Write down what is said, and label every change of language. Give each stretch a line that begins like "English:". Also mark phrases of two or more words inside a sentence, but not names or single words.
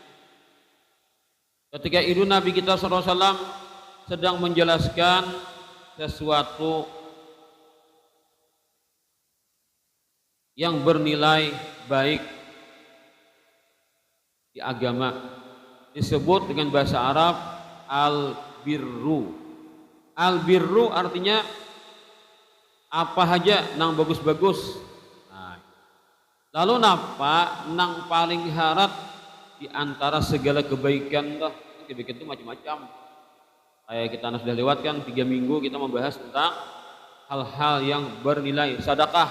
Indonesian: Ketika itu Nabi kita SAW sedang menjelaskan sesuatu yang bernilai baik di agama, disebut dengan bahasa Arab al-birru.
Banjar: Al-birru artinya apa aja nang bagus-bagus. Nah, lalu napa nang paling harat di antara segala kebaikan dah?
Indonesian: Kebaikan itu macam-macam. Kayak kita sudah lewatkan 3 minggu kita membahas tentang hal-hal yang bernilai sedekah.